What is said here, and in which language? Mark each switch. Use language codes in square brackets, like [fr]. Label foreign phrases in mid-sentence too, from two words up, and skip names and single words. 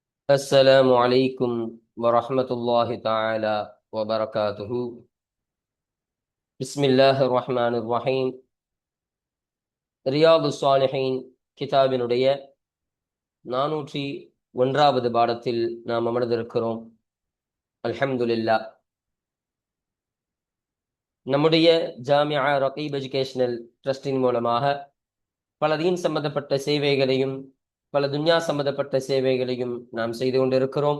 [ar] السلام عليكم ورحمة الله تعالى وبركاته. بسم الله الرحمن الرحيم. [ta] ரியாது சாலிஹீன் கிதாபினுடைய 401வது பாடத்தில் நாம் அமர்ந்திருக்கிறோம். அல்ஹம்துலில்லாஹ். நம்முடைய ஜாமியா ரகீப் எஜுகேஷனல் ட்ரஸ்டின் மூலமாக பல தீன் சம்பந்தப்பட்ட சேவைகளையும் பல துன்யா சம்பந்தப்பட்ட சேவைகளையும் நாம் செய்து கொண்டிருக்கிறோம்.